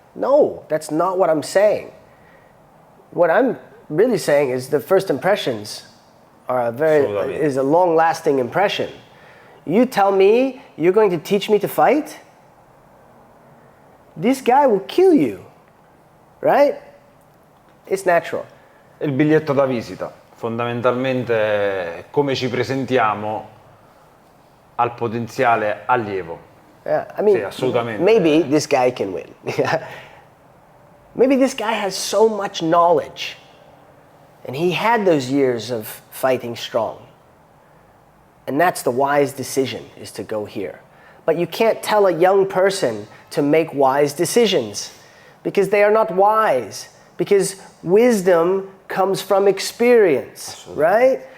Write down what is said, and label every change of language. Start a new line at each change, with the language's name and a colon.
English: No, that's not what I'm saying. What I'm really saying is the first impressions are is a long-lasting impression. You tell me you're going to teach me to fight, this guy will kill you, right? It's natural.
Italian: Il biglietto da visita, fondamentalmente è come ci presentiamo al potenziale allievo.
English: Yeah, I mean,
Italian: sì, assolutamente.
English: Maybe this guy can win. Maybe this guy has so much knowledge and he had those years of fighting strong. And that's the wise decision, is to go here. But you can't tell a young person to make wise decisions because they are not wise. Because wisdom comes from experience, right?